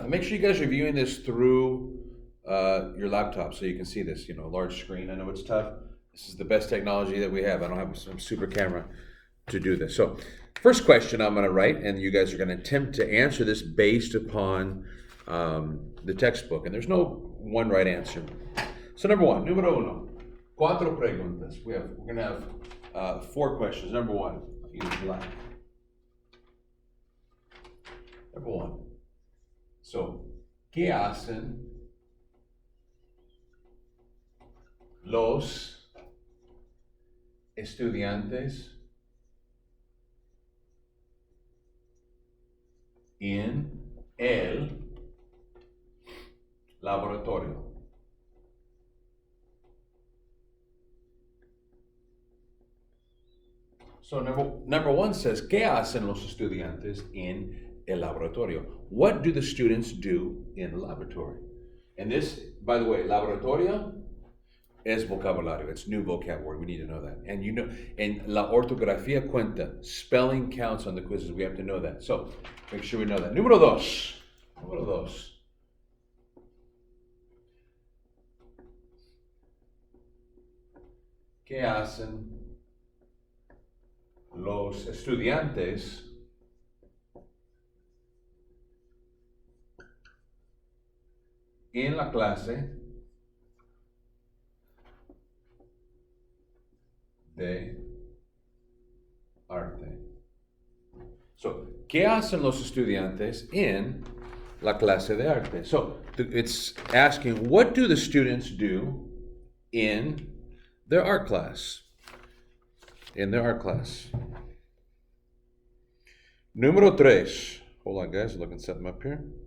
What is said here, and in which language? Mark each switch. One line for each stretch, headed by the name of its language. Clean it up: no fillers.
English: And make sure you guys are viewing this through your laptop so you can see this. Large screen. I know it's tough. This is the best technology that we have. I don't have some super camera to do this. So, first question I'm gonna write, and you guys are gonna attempt to answer this based upon the textbook. And there's no one right answer. So, number one,
Spanish: número uno, cuatro preguntas.
English: We're gonna have 4 questions. Number one, use blank. Number one.
Spanish: So, ¿qué hacen los estudiantes en el laboratorio?
English: So number one says,
Spanish: ¿qué hacen los estudiantes en el laboratorio?
English: What do the students do in the laboratory? And this, by the way,
Spanish: laboratorio es vocabulario.
English: It's new vocab word. We need to know that.
Spanish: And la ortografía cuenta.
English: Spelling counts on the quizzes. We have to know that. So make sure we know that.
Spanish: Número dos. Número dos. ¿Qué hacen los estudiantes en la clase de arte? So, ¿qué hacen los estudiantes en la clase de arte?
English: So, it's asking, what do the students do in their art class? In their art class.
Spanish: Número tres.
English: Hold on, guys. Looking something up here.